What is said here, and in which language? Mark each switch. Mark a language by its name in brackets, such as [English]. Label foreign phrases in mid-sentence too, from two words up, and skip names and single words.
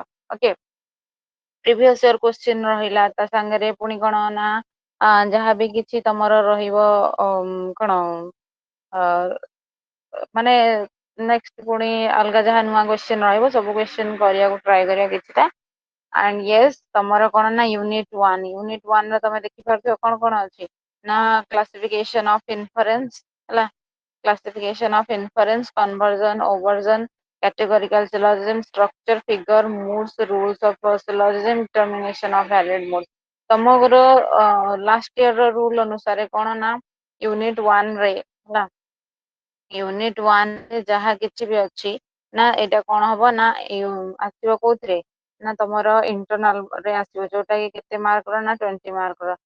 [Odia] ଓକେ, [English] previous year question [Odia] ରହିଲା, ତା ସାଙ୍ଗରେ ପୁଣି କଣ ନା ଯାହାବି କିଛି ତମର ରହିବ କଣ ମାନେ ନେକ୍ସଟ ପୁଣି ଅଲଗା ଯାହା ନୂଆ କ୍ୱେଶ୍ଚିନ୍ ରହିବ ସବୁ କ୍ୱେଶ୍ଚିନ୍ କରିବାକୁ ଟ୍ରାଏ କରିବା କିଛିଟା। [English] and yes, [Odia] ତମର କଣ ନା ୟୁନିଟ 1 ରେ ତମେ ଦେଖିପାରୁଥିବ କଣ କଣ ଅଛି ନା [English] classification of inference [Odia] ହେଲା, [English] classification of inference, conversion, obversion, categorical syllogism, structure, figure, moods, rules of syllogism, termination of valid mood। [Odia] ତମର [English] last year [Odia] ର ରୁଲ ଅନୁସାରେ କଣ ନା ୟୁନିଟ 1 ରେ ହେଲା, ୟୁନିଟ 1 ରେ ଯାହା କିଛି ବି ଅଛି ନା ଏଇଟା କଣ ହବ ନା ଆସିବ କୋଉଥିରେ ନା ତମର ଇଣ୍ଟରନାଲ ରେ ଆସିବ, ଯୋଉଟା କି କେତେ ମାର୍କ ର ନା 20 ମାର୍କ ର।